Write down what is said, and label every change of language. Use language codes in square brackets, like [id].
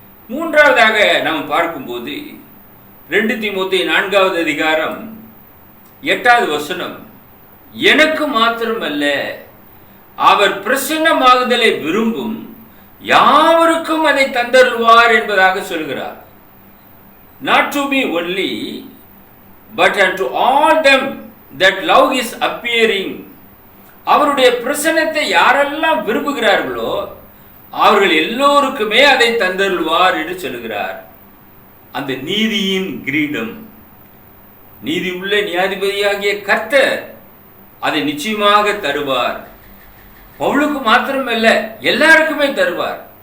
[ta] 3வதாக நாம் பார்க்கும்போது 2 தீமோத்தேயு 4வது அதிகாரம் 8வது வசனம், எனக்கு மாத்திரமல்ல அவர் பிரசன்னமாகுதலை விரும்பும் யாவருக்கும் அதை தந்தருவார் என்பதாக சொல்கிறார். [en] Not to me only, but unto all them that love is appearing. [ta] அவருடைய பிரசன்னத்தை யாரெல்லாம் விரும்புகிறார்களோ அவர்கள் எல்லோருக்குமே அதை தந்தருள்வார் என்று சொல்கிறார். அந்த நீதியின் கிரீடம், நீதி உள்ள நியாயாதிபதியாகிய கர்த்தர் அதை நிச்சயமாக தருவார். பவுலுக்கு மாத்திரமல்ல, எல்லாருக்குமே தருவார்.